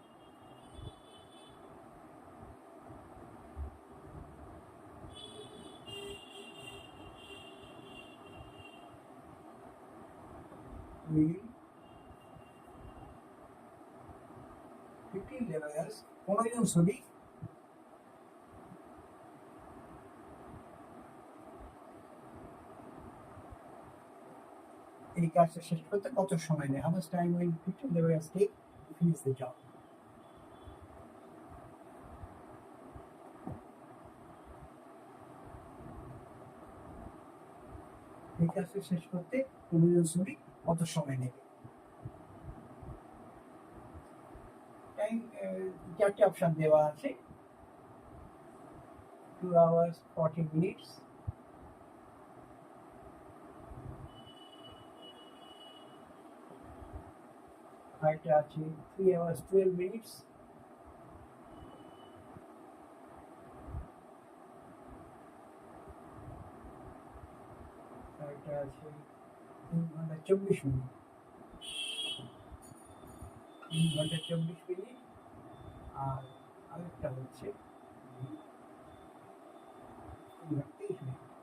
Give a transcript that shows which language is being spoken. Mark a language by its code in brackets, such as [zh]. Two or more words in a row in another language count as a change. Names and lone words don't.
[en] Will 15 laborers [bn] 15 জন শ্রমিক এই কাজটা শেষ করতে কত সময় নেয়? [en] How much time will 15 laborers take to finish the job? [bn] এই কাজটা শেষ করতে 15 জন শ্রমিক কত সময় নেবে? টাইম চারটে অপশন দেওয়া আছে। [en] 2 hours 40 minutes, [bn] আরেকটা আছে [en] 3 hours 12 minutes, [bn] আরেকটা আছে 3 ঘন্টা 24 মিনিট, 3 ঘন্টা 24 মিনিট, আর আরেকটা হচ্ছে 3 ঘন্টা 23 মিনিট।